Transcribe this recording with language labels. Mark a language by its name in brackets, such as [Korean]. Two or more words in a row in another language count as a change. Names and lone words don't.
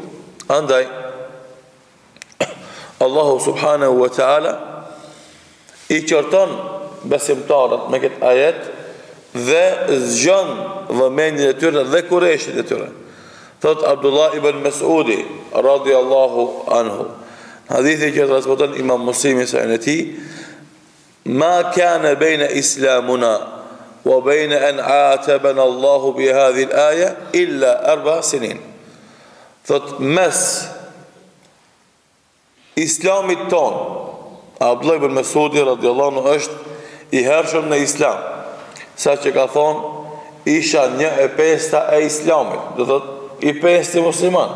[Albanian] Andaj Allahu [Arabic] سبحانه وتعالى [Albanian] i qorton besimtarët me këtë ajet dhe zgjon vëmendjen e tyre dhe kurreshit e tyre. Thot Abdullah ibn Mas'udi [Arabic] رضي الله عنه, [Albanian] hadithi që transmeton Imam Muslimi sa në ti: [Arabic] ما كان بين إسلامنا وبين أن عاتبنا الله بهذه الآية إلا 4 سنين. [Albanian] Thot mes islamit ton, Abdullah ibn Mas'udi [Arabic] رضي الله عنه [Albanian] është i hershëm në islam, sa që ka thonë isha 1/5 e islamit, do thot i 5 musliman.